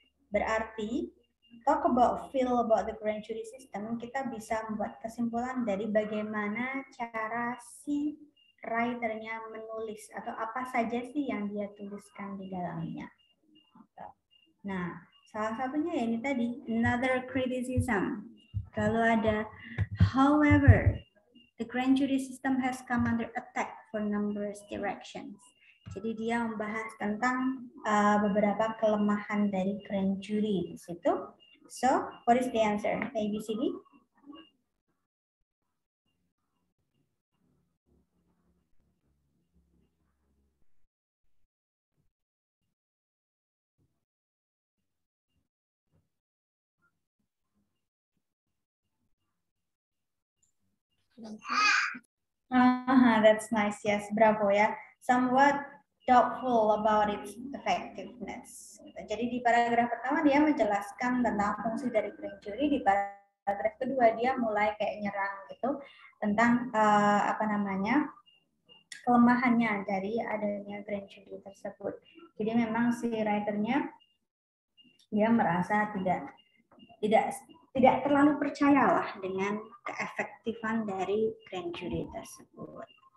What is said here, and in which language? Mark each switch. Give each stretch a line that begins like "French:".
Indonesian: Berarti
English: talk about feel about the grand jury system,
Indonesian: kita bisa membuat kesimpulan dari bagaimana cara si writernya menulis atau apa saja sih yang dia tuliskan di dalamnya. Nah, salah satunya ya ini tadi,
English: another criticism.
Indonesian: Kalau ada,
English: however, the grand jury system has come under attack for numerous directions.
Indonesian: Jadi dia membahas tentang beberapa kelemahan dari grand jury di situ.
English: So, what is the answer? A, B, C, D? That's nice. Yes, bravo ya. Somewhat doubtful about its effectiveness.
Indonesian: Jadi di paragraf pertama dia menjelaskan tentang fungsi dari grand jury. Di paragraf kedua dia mulai kayak nyerang gitu tentang apa namanya kelemahannya dari adanya grand jury tersebut. Jadi memang si writernya dia merasa tidak terlalu percayalah dengan keefektifan dari grand jury tersebut.